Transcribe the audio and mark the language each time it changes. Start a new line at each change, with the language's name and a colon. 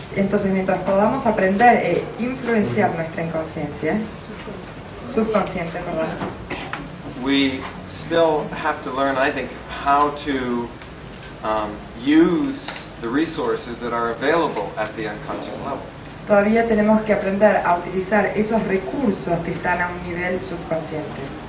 Spanish: Entonces, mientras podamos aprender e influenciar nuestra inconsciencia, subconsciente, perdón,
English: we still have to learn, I think, how to use the resources that are available at the unconscious level.
Spanish: todavía tenemos que aprender a utilizar esos recursos que están a un nivel subconsciente.